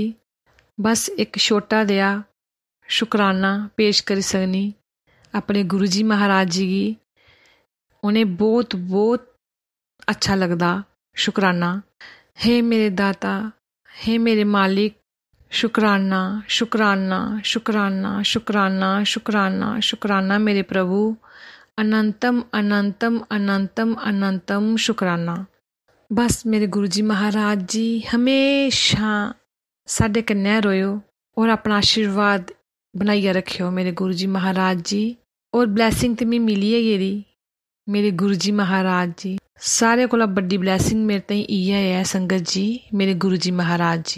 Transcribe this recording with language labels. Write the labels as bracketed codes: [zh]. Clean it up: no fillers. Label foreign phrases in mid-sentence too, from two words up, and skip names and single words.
[doi] बस इक छोटा देआ शुकराना पेश करी सकनी अपने गुरु जी महाराज जी गी। उ'नें बहुत बहुत अच्छा लगदा शुकराना। हे मेरे दाता, हे मेरे मालिक, शुकराना शुकराना शुकराना शुकराना शुकराना शुकराना मेरे प्रभु, अनंतम अनंतम अनंतम अनंतम शुकराना। बस मेरे गुरु जी महाराज जी हमेशा साढ़े कन्नै रोयो और अपना आशीर्वाद बनाइयै रखेओ मेरे गुरु जी महाराज जी। और ब्लैसिंग ते मिगी मिली गै गेदी मेरे गुरु जी महाराज जी। सारे कोला बड्डी ब्लैसिंग मेरे ताईं इ'यै ऐ संगत जी, मेरे गुरु जी महाराज जी।